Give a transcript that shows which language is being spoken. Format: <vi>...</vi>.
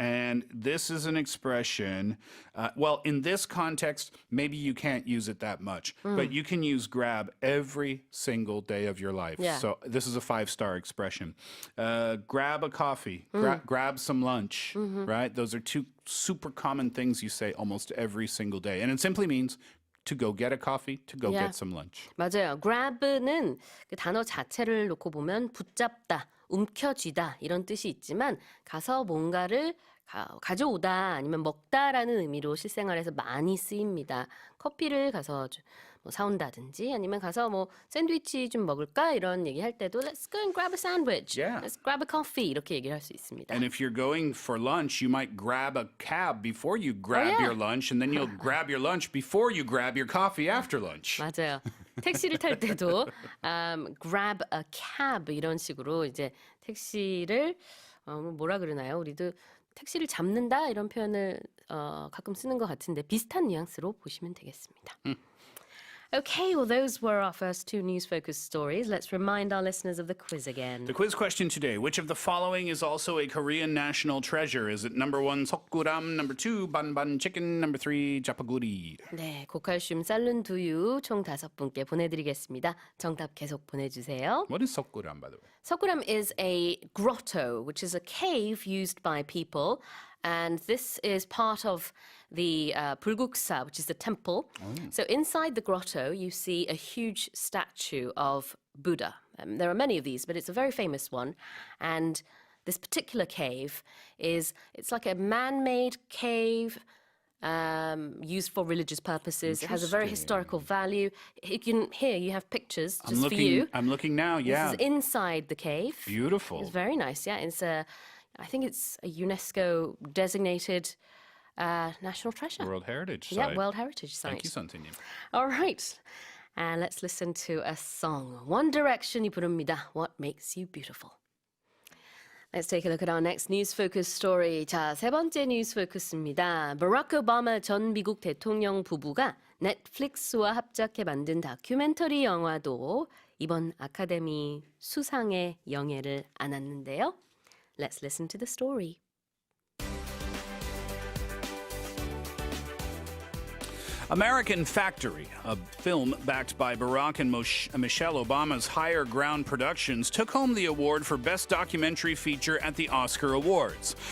<en>And this is an expression, well, in this context, maybe you can't use it that much, but you can use grab every single day of your life. Yeah. So this is a 5-star expression. Grab a coffee, grab some lunch, right? Those are 2 super common things you say almost every single day. And it simply means to go get a coffee, to go get some lunch.</en> <ko>맞아요. grab는 그 단어 자체를 놓고 보면 붙잡다, 움켜쥐다 이런 뜻이 있지만 가서 뭔가를 가져오다 아니면 먹다라는 의미로 실생활에서 많이 쓰입니다. 커피를 가서 뭐 사온다든지 아니면 가서 뭐 샌드위치 좀 먹을까 이런 얘기할 때도</ko> <en>Let's go and grab a sandwich. Yeah. Let's grab a coffee</en> <ko>이렇게 얘기를 할 수 있습니다.</ko> <en>And if you're going for lunch, you might grab a cab before you grab your lunch, and then you'll grab your lunch before you grab your coffee after lunch.</en> <ko>맞아요. 택시를 탈 때도</ko> <en>grab a cab</en> <ko>이런 식으로 이제 택시를 뭐라 그러나요? 우리도 택시를 잡는다 이런 표현을 가끔 쓰는 것 같은데 비슷한 뉘앙스로 보시면 되겠습니다.</ko> <en>Okay, well, those were our first two news-focused stories. Let's remind our listeners of the quiz again. The quiz question today, which of the following is also a Korean national treasure? Is it number 1, 석구람, number 2, banban chicken, number 3, japaguri?</en> <ko>네, 고칼슘 쌀룬 두유 총 5분께 보내드리겠습니다. 정답 계속 보내주세요.</ko> <en>What is 석구람, by the way? 석구람 is a grotto, which is a cave used by people. And this is part of the 불국사, which is the temple. So inside the grotto, you see a huge statue of Buddha. There are many of these, but it's a very famous one. And this particular cave it's like a man-made cave used for religious purposes. It has a very historical value. Here you have pictures just for you. I'm looking now, yeah. This is inside the cave. Beautiful. It's very nice, yeah. I think it's a UNESCO designated national treasure. World Heritage Site. Yeah, World Heritage Site. Thank you, 선생님. All right. And let's listen to a song. One Direction이 부릅니다. What Makes You Beautiful. Let's take a look at our next news focus story.</en> <ko>자, 세 번째 뉴스 포커스입니다. 버락 오바마 전 미국 대통령 부부가 넷플릭스와 합작해 만든 다큐멘터리 영화도 이번 아카데미 수상의 영예를 안았는데요.</ko> <en>Let's listen to the story. American Factory, a film backed by Barack and Michelle Obama's Higher Ground Productions, took home the award for Best Documentary Feature at the Oscar Awards.</en>